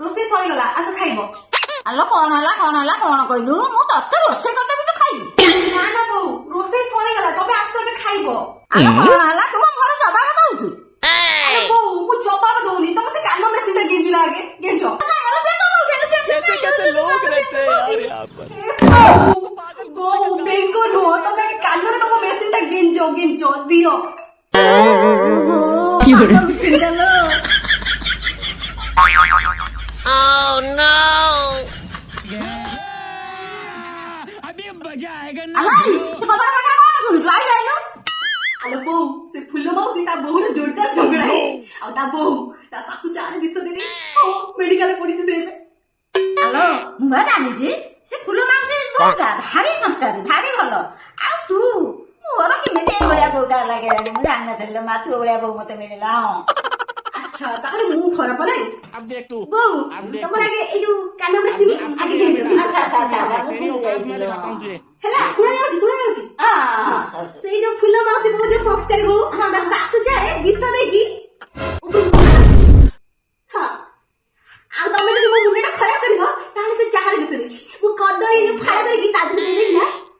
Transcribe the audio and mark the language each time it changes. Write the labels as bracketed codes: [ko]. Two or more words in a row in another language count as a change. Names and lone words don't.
[or] ସରିଗଲା ଆସ ଖାଇବ। ଆଲୋ କଣ ହେଲା କଣ କହିଲୁ? ମୁଁ ତତେ ରୋଷେଇ କରିଦେବି ତୁ ଖାଇବୁ। ନା ନା ବୋଉ ରୋଷେଇ ସରିଗଲା ତମେ ଆସ ଏବେ ଖାଇବ। ଆଲୋ କଣ ହେଲା ତୁ ମୋ ଘରେ ଜବାବ ଦଉଛୁ? ଆରେ ବୋଉ ମୁଁ ଜବାବ ଦଉନି ତମ ସେ କାନ ମେସିନ ଟା ଗେଞ୍ଜିଲା ଆଗେ ଗେଞ୍ଜ। [hi] कैसे लोग रहते हैं यार यहाँ पर। [or] ବୋଉ ବେଙ୍ଗ ନୁହଁ ତମେ କାନରେ ତମ ମେସିନ ଟା ଗେଞ୍ଜ ଦିଅ। [en] Oh no! [hi] अभी मजा आएगा ना। [or] ଆଲୋ ବୋଉ ସେ ଫୁଲ ମାଉସୀ ତା ବୋହୁର ଜୋରଦାର ଝଗଡା ହେଇଛି ଆଉ ତା ବୋହୁ ତା ଶାଶୁ ଚାରେ ବିଷ ଦେଇ ମେଡିକାଲ ପଡିଛି ସେ ଏବେ। ଆଲୋ ମୁଁ ବା ଜାଣିଛି ସେ ଫୁଲ ମାଉସୀ ଭାରି ସଂସ୍କାରୀ ଭାରି ଭଲ। ଆଉ ତୁ ମୋର କେମିତି ଏଭଳିଆ ବୋଉଟା ଲାଗେ ମୁଁ ଜାଣିନଥିଲି ମା ତୁ ଭଳିଆ ବୋଉ ମତେ ମିଳିଲା। ଆଚ୍ଛା ତାହେଲେ ମୁଁ ଖରାପ ନାଇଁ [hi] अब देख तू [or] ବୋଉ ତମର ଆଗେ ଏଇ ଯୋଉ କାନ ମେସିନ ଆଗେ ଗେଞ୍ଜ। ହେଲା ଶୁଣା ଯାଉଛି ସେଇ ଯୋଉ ଫୁଲ ମାଉସୀ ବୋଉ ଯୋଉ ସଂସ୍କାରୀ ବୋଉ ତା ଶାଶୁ ଚାରେ ବିଷ ଦେଇକି ହଁ ଆଉ ତମେ ଯଦି ମୋ ମୁଣ୍ଡଟା ଖରାପ କରିବ ତାହେଲେ ସେ ଚାହାରେ ବିଷ ଦେଇଛି ମୁଁ କଦଳୀ ଫାଳ କରିକି ତା ଦେହରେ ଦେଇଦେବି ନା